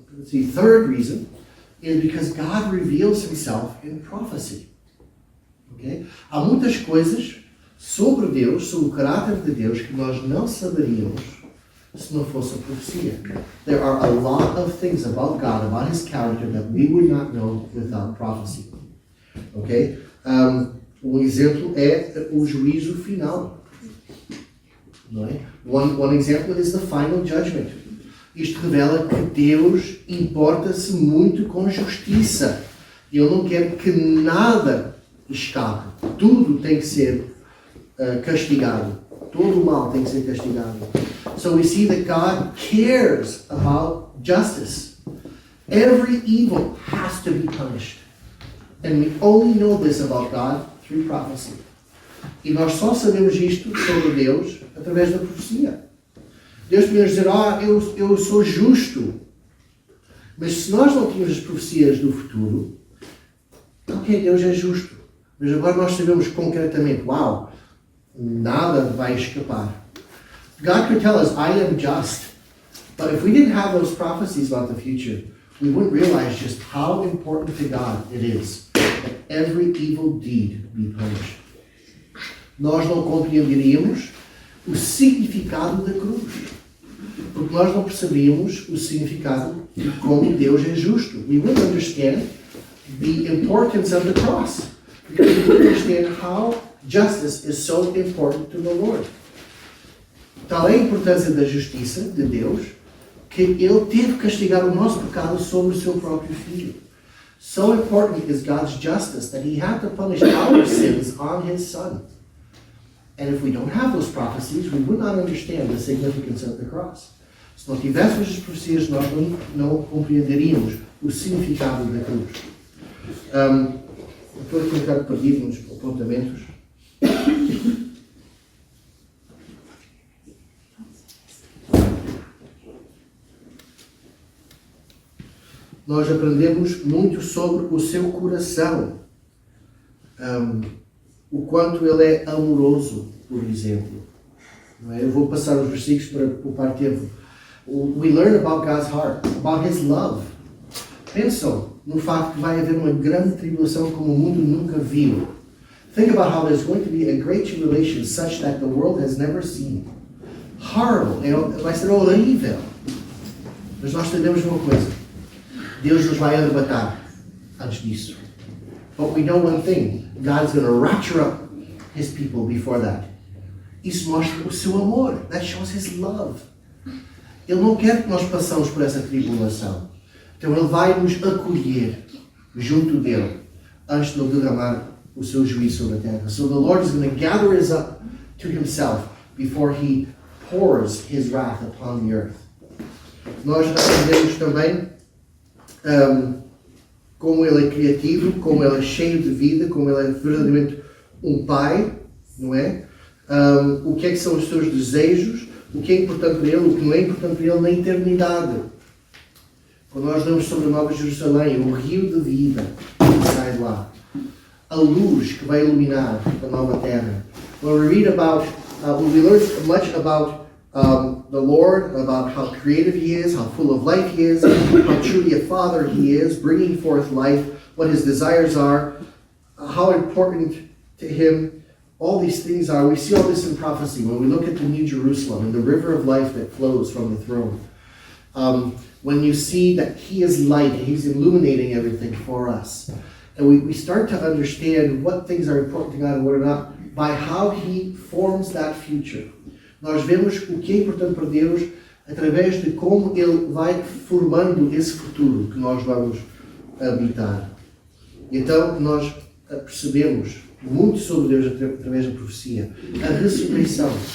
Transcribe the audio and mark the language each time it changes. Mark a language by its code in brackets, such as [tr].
[en] The third reason is because God reveals Himself in prophecy. Okay? [pt] Há muitas coisas sobre Deus, sobre o caráter de Deus, que nós não saberíamos se não fosse a profecia. [en] There are a lot of things about God, about His character, that we would not know without prophecy. Okay? [pt] Um exemplo é o juízo final. Não é? [en] One example is the final judgment. [pt] Isto revela que Deus importa-se muito com justiça. Ele não quer que nada escape. Tudo tem que ser castigado. Todo o mal tem que ser castigado. [en] So we see that God cares about justice. Every evil has to be punished. And we only know this about God through prophecy. [pt] E nós só sabemos isto sobre Deus através da profecia. Deus podia dizer, eu sou justo. Mas se nós não tínhamos as profecias do futuro, ok, Deus é justo. Mas agora nós sabemos concretamente, nada vai escapar. [en] God could tell us, I am just. But if we didn't have those prophecies about the future, we wouldn't realize just how important to God it is that every evil deed be punished. [pt] Nós não compreenderíamos o significado da cruz, porque nós não percebíamos o significado de como Deus é justo. [en] We wouldn't understand the importance of the cross, because we wouldn't understand how justice is so important to the Lord. [pt] Tal é a importância da justiça de Deus que Ele teve que castigar o nosso pecado sobre o seu próprio Filho. [en] So important is God's justice that He had to punish our sins on His Son. And if we don't have those prophecies, we would not understand the significance of the cross. [pt] Se não tivéssemos as profecias, nós não compreenderíamos o significado da cruz. Estou aqui um bocado perdido nos apontamentos. Nós aprendemos muito sobre o seu coração. O quanto ele é amoroso, por exemplo. Não é? Eu vou passar os versículos para poupar tempo. [en] We learn about God's heart, about His love. [pt] Pensam no facto que vai haver uma grande tribulação como o mundo nunca viu. [en] Think about how there's going to be a great tribulation such that the world has never seen. Horrible. [pt] Vai ser horrível. Mas nós sabemos uma coisa. Deus nos vai arrebatar antes disso. [en] But we know one thing. God is going to rapture up His people before that. [pt] Isso mostra o seu amor. [en] That shows His love. [pt] Ele não quer que nós passemos por essa tribulação. Então Ele vai nos acolher junto dele antes de Ele derramar o seu juízo sobre a terra. [en] So the Lord is going to gather us up to Himself before He pours His wrath upon the earth. [pt] Nós aprendemos também como Ele é criativo, como Ele é cheio de vida, como Ele é verdadeiramente um pai, não é? O que é que são os seus desejos, o que é importante para Ele, o que não é importante para Ele na eternidade. Quando nós lemos sobre a Nova Jerusalém, o rio de vida que sai de lá, a luz que vai iluminar a nova terra. [en] When we read about, we learn much about the Lord, about how creative He is, how full of life He is, how truly a Father He is, bringing forth life, what His desires are, how important to Him all these things are. We see all this in prophecy when we look at the New Jerusalem and the river of life that flows from the throne. When you see that He is light, He's illuminating everything for us. And we start to understand what things are important to God and what are not by how He forms that future. [pt] Nós vemos o que é importante para Deus através de como Ele vai formando esse futuro que nós vamos habitar. E então nós percebemos muito sobre Deus através da profecia. A ressurreição.